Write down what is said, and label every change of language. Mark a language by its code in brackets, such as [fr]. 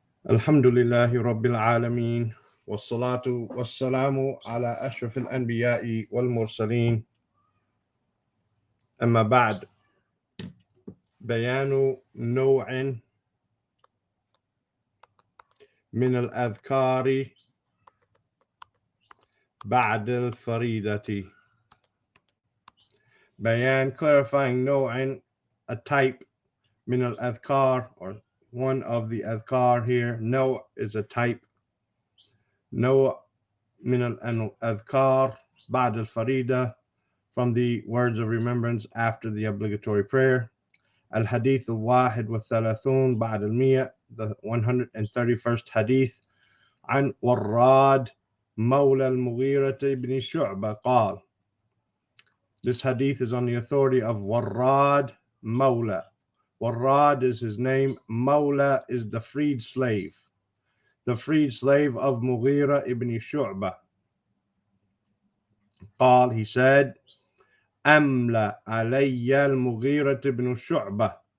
[ar] الحمد لله رب العالمين والصلاة والسلام على أشرف الأنبياء والمرسلين أما بعد بيان نوع من الأذكار بعد الفريضة. [en] Bayan, clarifying نوع, a type, [ar] من الأذكار, [en] or one of the أذكار here. No is a type. No [ar] من الأذكار بعد الفريضة, [en] from the words of remembrance after the obligatory prayer. [ar] الحديث الواحد والثلاثون بعد المئة, [en] the 131st hadith. [ar] عن وراد مولى المغيرة بن شعبة قال. [en] This hadith is on the authority of Warrad Mawla. Warrad is his name. Mawla is the freed slave. The freed slave of Mughira ibn Shu'bah. [ar] قال, [en] he said, [ar] أملا علي المغيرة ibn Shu'bah.